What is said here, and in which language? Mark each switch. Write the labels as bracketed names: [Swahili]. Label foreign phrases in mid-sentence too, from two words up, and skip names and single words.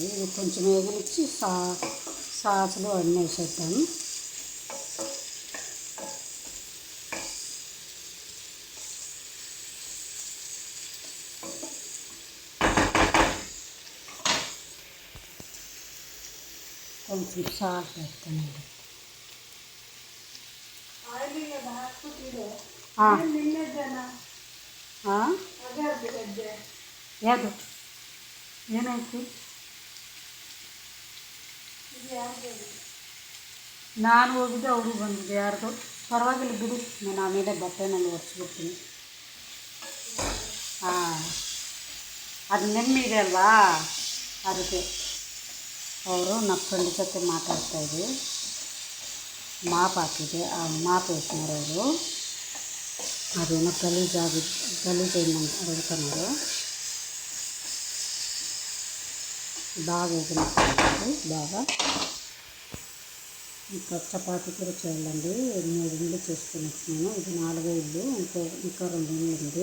[Telugu] ఇది కొంచెం వేగనిచ్చి సాసులు అన్నీ వేసేద్దాం. కొంచెం సాల్ట్ వేస్తానండి. [Kannada] ಯಾವುದು ಏನಾಯ್ತು? ನಾನು ಹೋಗಿದ್ದೆ, ಅವರು ಬಂದಿದ್ದೆ. ಯಾರ್ದು ಪರವಾಗಿಲ್ಲ ಬಿಡು, ನಾನು ಆಮೇಲೆ ಬಟ್ಟೆನಲ್ಲಿ ಒರೆಸ್ಬಿಡ್ತೀನಿ. ಅದು ನೆಮ್ಮಿದೆ ಅಲ್ವಾ, ಅದಕ್ಕೆ. ಅವರು ನಮ್ಮ ಫ್ರೆಂಡ್ ಜೊತೆ ಮಾತಾಡ್ತಾಯಿದ್ದೆ, ಮಾಪ್ ಹಾಕಿದೆ. [Telugu] ಆ ಮಾಪ್ వేసినారు ಅವರು. అదేమో గలీజ్ అయిందని అడుగుతున్నారు. బాగా వేసినట్టు బాగా. ఇంకా చపాతీ కూడా చేయాలండి. 3 ఇళ్ళు చేసుకొని వచ్చినాను. ఇది 4వ ఇల్లు. ఇంకా 2 ఇళ్ళు ఉంది.